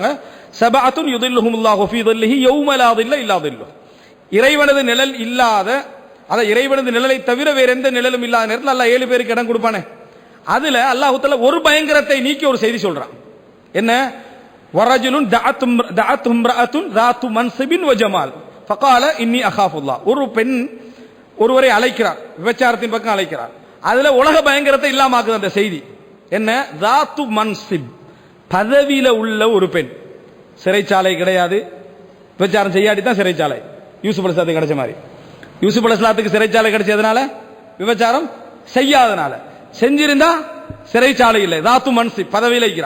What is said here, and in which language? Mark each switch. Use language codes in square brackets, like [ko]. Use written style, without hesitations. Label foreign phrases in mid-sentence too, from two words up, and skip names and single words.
[ar] سبعة يظلهم الله في ظله يوم لا ظل إلا ظله. [ta] இறைவனது நிழல் இல்லாத, அத இறைவனது நிழலை தவிர வேற எந்த நிழலும் இல்லாத நேரத்தில் அல்லாஹ் 7 பேருக்கு இடம் கொடுப்பானே. அதுல அல்லாஹ் தஆலா ஒரு பயங்கரத்தை நீக்கி ஒரு செய்தி சொல்றான். [ar] என்ன? ورجل دعته امرأة ذات منصب وجمال فقال اني اخاف الله. [ta] ஒரு பெண் ஒருவரை அழைக்கிறார், விபச்சாரத்தின் பக்கம் அழைக்கிறார். அதுல உலக பயங்கரத்தை இல்லாம ஆக்குது அந்த செய்தி. என்ன? [ar] ذات منصب, [ta] பதவியில உள்ள ஒரு பெண். சிறைச்சாலை கிடையாது, விபச்சாரம் செய்யாடி தான் சிறைச்சாலை. யூசுப் அலைஹிஸ்ஸலாத்துக்கு கிடைச்ச மாதிரி. யூசுப் அலைஹிஸ்ஸலாத்துக்கு சிறைச்சாலை கிடைச்சதுனால விபச்சாரம் செய்யாதனால, செஞ்சிருந்தா சிறைச்சாலை இல்லை. [ar] ذات منصب [ta] பதவியில் இருக்கிறான்.